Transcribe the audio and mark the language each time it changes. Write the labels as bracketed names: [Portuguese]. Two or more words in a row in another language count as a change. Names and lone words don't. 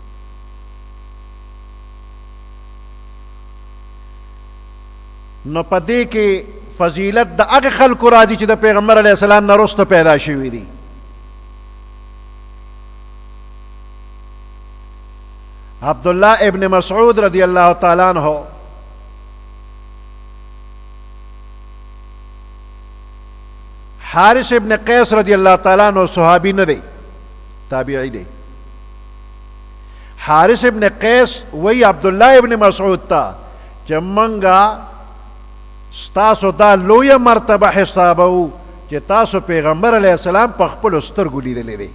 [Pashto] نو په دې کې فضیلت د هغه خلکو راځي چې د پیغمبر [Arabic] علیه السلام [Pashto] نه وروسته پیدا شوي دي. عبدالله ابن مسعود [Arabic] رضی اللہ تعالیٰ عنہ [Pashto] حارث ابن قیس [Arabic] رضی اللہ تعالیٰ عنہ [Pashto] صحابی نه دی، تابعی دی. حارث ابن قیس وی عبداللہ ابن مسعود تا چې منګه ستاسو دا لویه مرتبه حسابو چې تاسو پیغمبر [Arabic] علیه السلام [Pashto] په خپلو سترګو لیدلی دی.